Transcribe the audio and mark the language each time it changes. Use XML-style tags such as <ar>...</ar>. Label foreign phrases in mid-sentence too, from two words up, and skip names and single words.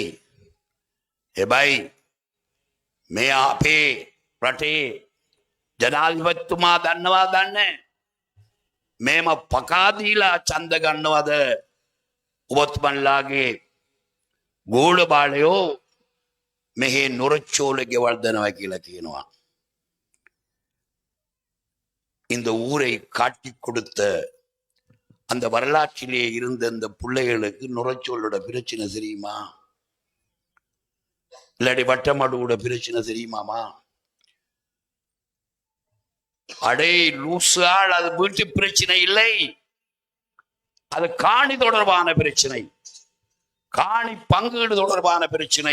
<si>හැබැයි මේ අපේ රටේ ජනාධිපතිතුමා දන්නවා දන්නේ මේම පකා දීලා ඡන්ද ගන්නවද? ඔබතුමන්ලාගේ ගෝල බාලයෝ මෙහි නොරච්චෝල ගෙවල් දනවා කියලා කියනවා.</si> <ta>இந்த ஊரை காட்டி கொடுத்த அந்த வரலாற்றிலே இருந்த அந்த பிள்ளைகளுக்கு நுரச்சோலோட பிரச்சனை தெரியுமா? இல்லாடி வட்டமாடுவோட பிரச்சனை தெரியுமாமா? அடே லூசால், அது வீட்டு பிரச்சனை இல்லை, அது காணி தொடர்பான பிரச்சனை, காணி பங்கீடு தொடர்பான பிரச்சனை.</ta>